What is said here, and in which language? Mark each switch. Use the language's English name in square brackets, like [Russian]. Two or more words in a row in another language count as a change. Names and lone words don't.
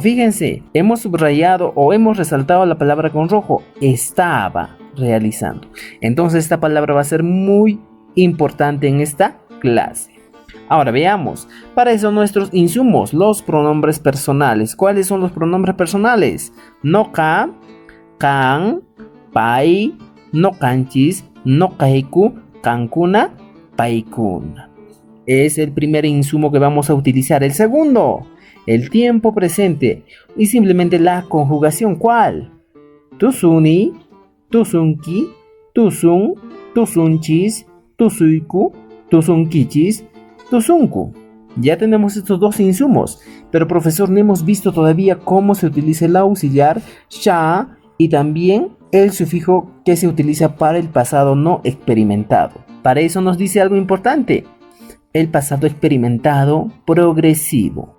[Spanish] Fíjense, hemos subrayado o hemos resaltado la palabra con rojo. Estaba realizando. Entonces esta palabra va a ser muy importante en esta clase. Ahora veamos, para eso nuestros insumos, los pronombres personales. ¿Cuáles son los pronombres personales? [Quechua] Noka, kan, pai, nokanchis, nokaiku, kankuna, paikuna. [Spanish] Es el primer insumo que vamos a utilizar. El segundo, el tiempo presente y simplemente la conjugación. ¿Cuál? [Quechua] Tusuni, tusunki, tusun, tusunchis, tusuiku, tusunkichis, tusunku. [Spanish] Ya tenemos estos dos insumos, pero profesor, no hemos visto todavía cómo se utiliza el auxiliar sha y también el sufijo que se utiliza para el pasado no experimentado. Para eso nos dice algo importante. El pasado experimentado progresivo.